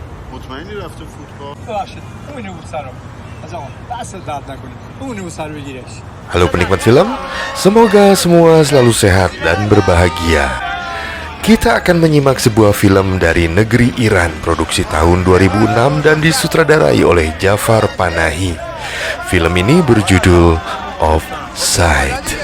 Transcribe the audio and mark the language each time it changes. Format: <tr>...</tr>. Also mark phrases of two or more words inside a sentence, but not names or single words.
<fa>مطمئنی رفته فوتبال؟ ببخشید اون بود سرم از آقا دست درد نکنید اون سر بگیرش.</fa> <id>Halo penikmat film, semoga semua selalu sehat dan berbahagia. Kita akan menyimak sebuah film dari negeri Iran produksi tahun 2006 dan disutradarai oleh Jafar Panahi. Film ini berjudul Offside.</id>